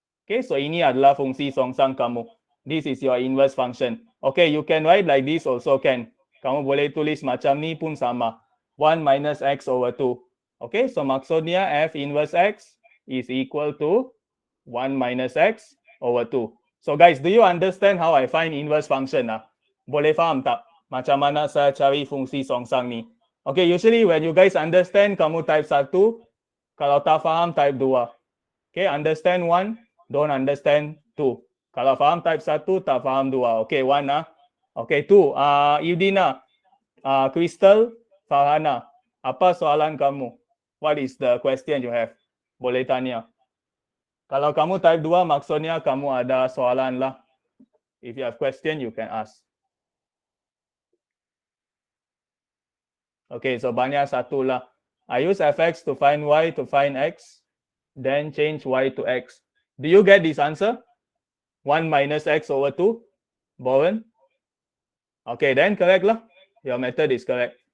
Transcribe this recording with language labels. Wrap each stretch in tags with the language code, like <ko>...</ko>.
<ms>Okay, so ini adalah fungsi songsang kamu.</ms> <en>This is your inverse function. Okay, you can write like this also can.</en> <ms>Kamu boleh tulis macam ni pun sama. 1 minus x over 2.</ms> <en>Okay, so</en> <ms>maksudnya</ms> <en>f inverse x is equal to 1 minus x over 2. So guys, do you understand how I find inverse function?</en> <ms>Boleh faham tak? Macam mana saya cari fungsi songsang ni?</ms> <en>Okay, usually when you guys understand,</en> <ms>kamu type 1. Kalau tak faham, type 2.</ms> <en>Okay, understand 1, don't understand 2.</en> <ms>Kalau faham type 1, tak faham 2. Okay, 1 Okay, 2. Yudina, Crystal, Farhana. Apa soalan kamu?</ms> <en>What is the question you have?</en> <ms>Boleh tanya. Kalau kamu type 2, maksudnya kamu ada soalan lah.</ms> <en>If you have question, you can ask. Okay, so</en> <ms>banyak satu lah.</ms> <en>I use fx to find y to find x, then change y to x. Do you get this answer? 1 minus x over 2? Bowen? Okay, then correct lah. Your method is correct.</en>